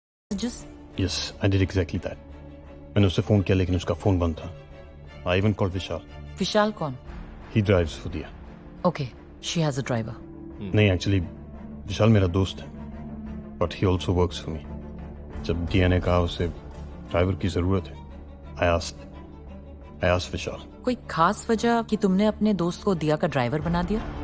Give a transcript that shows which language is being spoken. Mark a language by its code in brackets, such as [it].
[en] Just Yes, I did exactly that. [hi] मैंने उसे phone किया लेकिन उसका फोन बंद था। [en] I even called Vishal. [hi] विशाल कौन? [en] He drives for दिया। Okay, she has a driver. [hi] नहीं, एक्चुअली विशाल मेरा दोस्त है, [en] but he also works for me. [hi] जब दिया ने कहा उसे ड्राइवर की जरूरत है, [en] I asked [hi] विशाल। कोई खास वजह कि तुमने अपने दोस्त को दिया का ड्राइवर बना दिया?